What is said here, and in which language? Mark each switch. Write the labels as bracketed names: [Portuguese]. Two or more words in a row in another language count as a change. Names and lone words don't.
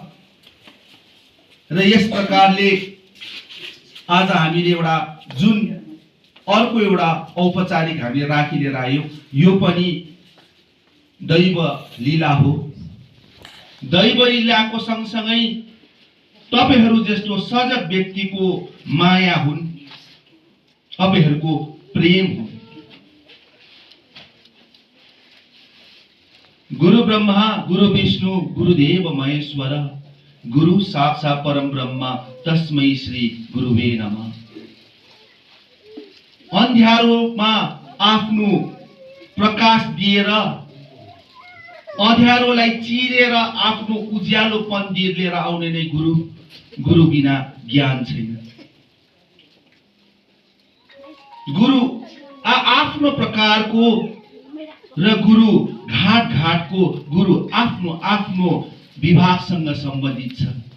[Nepali] र यस प्रकारले आज हामीले एउटा जुन अर्को एउटा औपचारिक हामीले राखिलिएर आयौं, यो पनि दैव लीला हो। दैव लीलाको सँगसँगै तपाईहरु जस्तो सजग व्यक्तिको माया हुन्, तपाईहरुको प्रेम हुन्। [Sanskrit] गुरु ब्रह्मा गुरु विष्णु गुरुदेव महेश्वर, गुरु साक्षात् परम ब्रह्म तस्मै श्री गुरुवे नमः। [Nepali] अन्ध्यारोमा आफ्नो प्रकाश दिएर, अँध्यारोलाई चिरेर आफ्नो उज्यालोपन दिएर आउने नै गुरु। गुरु बिना ज्ञान छैन। गुरु आफ्नो प्रकारको र गुरु घाट घाटको, गुरु आफ्नो आफ्नो विभागसँग सम्बन्धित छ।